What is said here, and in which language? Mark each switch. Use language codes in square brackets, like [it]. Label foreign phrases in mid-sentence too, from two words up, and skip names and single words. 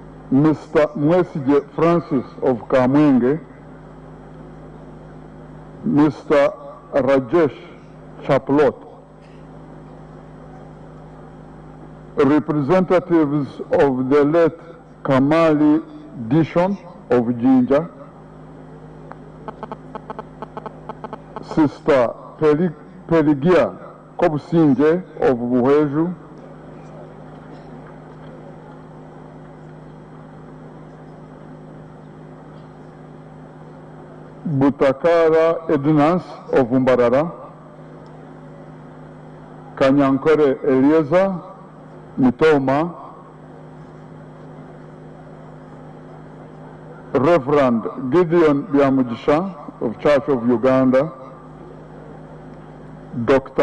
[en] Mr. Mwesige Francis of Kamwenge, Mr. Rajesh Chaplot, representatives of the late Kamali Dishon of Jinja, Sister Peligia Kobusinje of Buheju, Butakara Ednas of Umbarara, Kanyankore Eliezer Mitoma, Reverend Gideon Byamujisha of Church of Uganda, Dr.